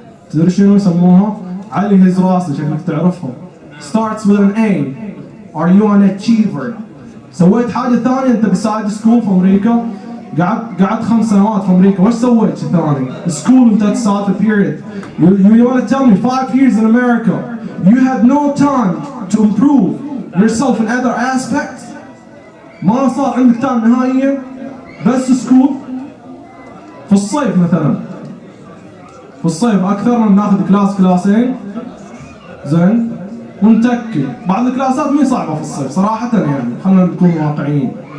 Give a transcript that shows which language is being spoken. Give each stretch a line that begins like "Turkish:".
Arabic: تدري شنو يسموها؟ علي هز راسي شكلك تعرفها.
English: Starts with an A. Are you an achiever?
Arabic: سويت حاجة ثانية أنت بسايد سكول في أمريكا، قعدت 5 سنوات في أمريكا، وش سويت شيء ثاني؟ سكول أنت تساعد في period.
English: You want to tell me 5 years in America, you had no time to improve yourself in other aspects?
Arabic: ما صار عندك تايم نهائيا؟ بس سكول؟ في الصيف مثلا. في الصيف أكثر من ناخذ كلاسين، زين؟ ونتكي، بعض الكلاسات مي صعبة في الصيف صراحة يعني، خلينا نكون واقعيين.